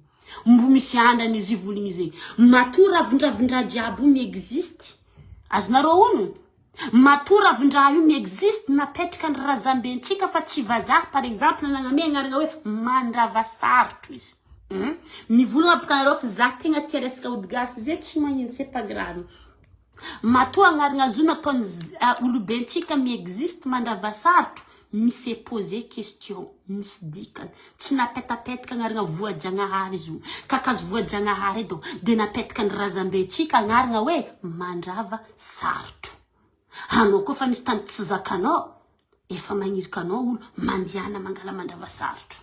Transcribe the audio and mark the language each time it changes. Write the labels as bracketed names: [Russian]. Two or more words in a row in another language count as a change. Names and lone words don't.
[Malagasy] Mbo misy andany izy voligny zay. Matoa ravindravindra jiaby mi-existe. Azonareo ono? Matoa ravindra io mi-existe napetraka ny razambentsika fa tsy vazaha [French] par exemple [Malagasy] nagname agnarana hoe mandrava sarotro izy. Mivolagna baka nareo fa za tegna tia resaka ody gasy zay tsy magnino [French] c'est pas grave. [Malagasy] Matoa agnarana zo nataony olobentsika mi-existe mandrava sarotro. Misy [French] poser question, [Malagasy] misy dikany. Tsy napetapetaka agnarana voajanahary izy io. Kakazo voajanahary edo. De napetaka ny razambentsika agnarana hoe mandrava sarotro. Anao koa fa misy tany tsy zakanao. Efa magnirika anao olo mandiana mangala mandrava sarotro.